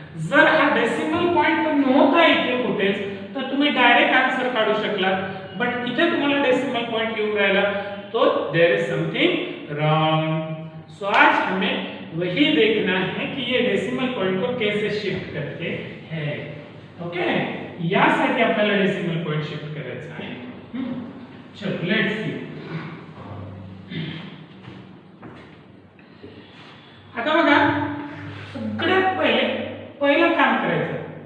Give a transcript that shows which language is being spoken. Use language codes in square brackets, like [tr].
[mr] जर हा decimal point नव्हता इथे कुठेच तर तुम्ही डायरेक्ट आन्सर काढू शकलात, बट इथे तुम्हाला डेसिमल पॉइंट येऊन राहिला तो [en] There is something wrong. [hi] सो आज हमें वही देखना है कि ये डेसिमल पॉइंट को कैसे शिफ्ट करते हैं. [mr] ओके, यासाठी आपल्याला डेसिमल पॉइंट शिफ्ट करायचा आहे. चलो [en] Let's see. [mr] आता बघा सगळ्यात पहिलं काम करायचं.